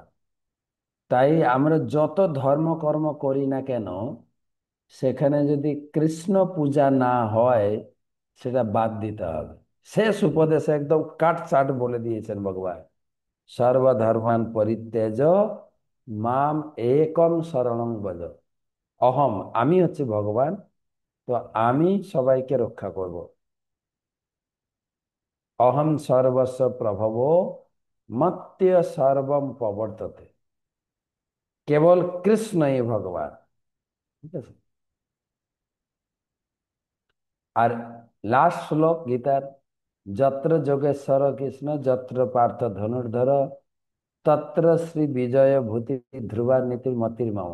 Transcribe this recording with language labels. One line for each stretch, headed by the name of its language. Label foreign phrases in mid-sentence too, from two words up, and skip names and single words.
Bangla: তাই আমরা যত ধর্মকর্ম করি না কেন, সেখানে যদি কৃষ্ণ পূজা না হয়, সেটা বাদ দিতে হবে। শেষ উপদেশে একদম কাটছাট বলে দিয়েছেন ভগবান।
Sanskrit: सर्वधर्मान परित्यज्य माम एकं शरणं व्रज।
Bangla: অহম, আমি হচ্ছে ভগবান, তো আমি সবাইকে রক্ষা করব।
Sanskrit: अहं सर्वस्य प्रभवो मत्तः सर्वं प्रवर्तते।
Bangla: কেবল কৃষ্ণই ভগবান। ঠিক আছে। আর লাস্ট শ্লোক গীতার,
Sanskrit: यत्र योगेश्वर कृष्ण यत्र पार्थ धनुर्धर तत्र श्री विजय भूति ध्रुवा नीतिर मतिर मम।